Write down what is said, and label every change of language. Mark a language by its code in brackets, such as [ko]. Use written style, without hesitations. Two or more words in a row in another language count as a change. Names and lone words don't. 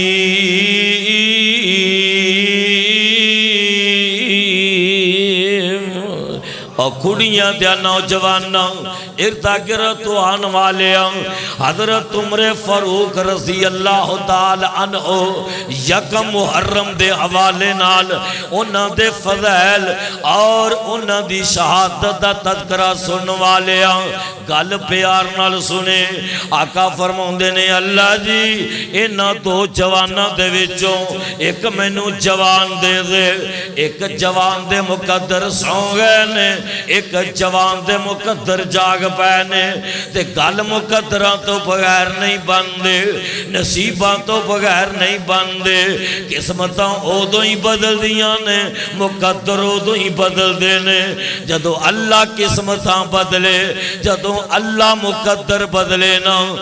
[pa] اور کھڑیاں دیا نوجواناں ارتاگرت آن والیاں حضرت عمر فاروق رضی اللہ تعالی عنہ یکم محرم دے حوالے نال انہاں دے فضائل اور انہاں دی شہادت دا تذکرہ سن والیاں گل پیار نال سنے آقا فرماؤندے نے اللہ جی انہاں دو جواناں دے وچوں ایک مینوں جوان دے دے ایک جوان دے مقدر سو گئے نے ایک جوان دے مقدر جاگ پہنے تے گل مقدرہ تو بغیر نہیں بندے نصیبہ تو بغیر نہیں بندے قسمتاں او دو ہی بدل دیاں نے مقدر او دو ہی بدل دینے جدو اللہ قسمتاں بدلے جدو اللہ مقدر بدلے نا